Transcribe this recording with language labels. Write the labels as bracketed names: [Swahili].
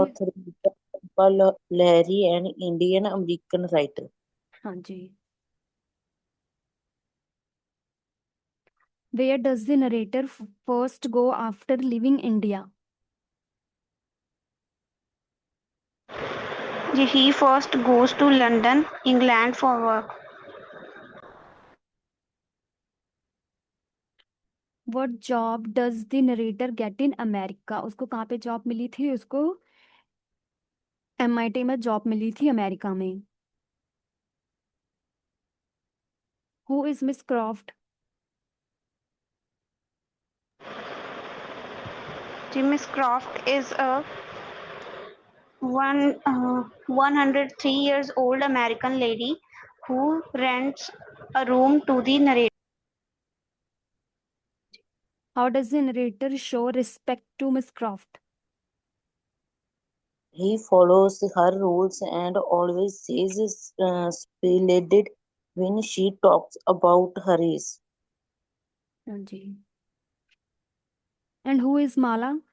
[English] author is Paul Larry, an Indian American writer. [Hindi] हाँ जी। [English] Where does the narrator first go after leaving India? He first goes to London, England for work. What job does the narrator get in America? [Hindi] उसको कहाँ पे job मिली थी? उसको MIT में job मिली थी America में। [English] Who is Miss Croft? Miss Croft is a 103 years old American lady who rents a room to the narrator. How does the narrator show respect to Miss Croft? He follows her rules and always says splendid when she talks about her race. [Hindi] हाँ जी। [English] And who is Mala?